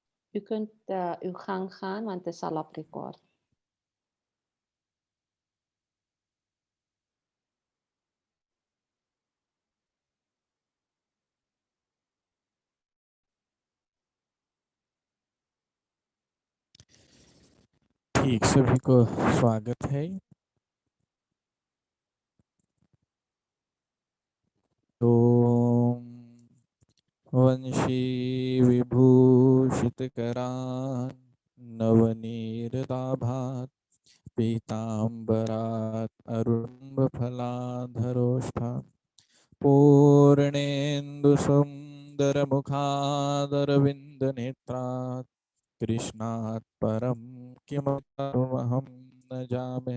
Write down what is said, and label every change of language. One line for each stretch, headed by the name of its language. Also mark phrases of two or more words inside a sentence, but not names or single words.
Dutch: U kunt uw gang gaan, want het is al op record.
Hindi: ठीक, सभी को स्वागत है।
Sanskrit: ओम वंशी विभूषितकरान् नवनीरदाभात् पीताम्बरात् अरुम्भफलाधरोष्ठात् पूर्णेन्दुसुन्दरमुखादरविन्दनेत्रात् कृष्णात् परं किमहं न जाने।